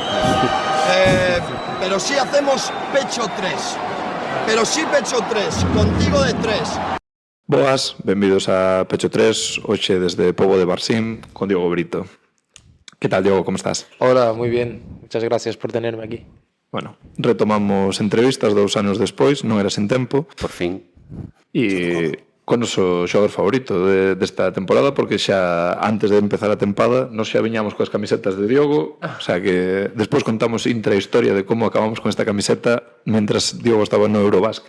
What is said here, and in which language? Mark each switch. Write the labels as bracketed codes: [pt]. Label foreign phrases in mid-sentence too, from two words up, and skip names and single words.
[es] Pero sí hacemos pecho 3. Pero sí pecho 3, contigo de 3. [gl] Boas, benvidos a Pecho 3, hoxe desde Pobo de Barsim, con Diogo Brito. Que tal, Diogo, como estás? [es] Hola, muy bien. Muchas gracias por tenerme aquí. [gl] Bueno, retomamos entrevistas 2 anos despois, non era sen tempo. Por fin. E con o noso xogador favorito desta temporada, porque xa antes de empezar a tempada nos xa viñamos coas camisetas de Diogo, [es] o sea [gl] que despois contamos intrahistoria de como acabamos con esta camiseta mentras Diogo estaba no Eurobásquet.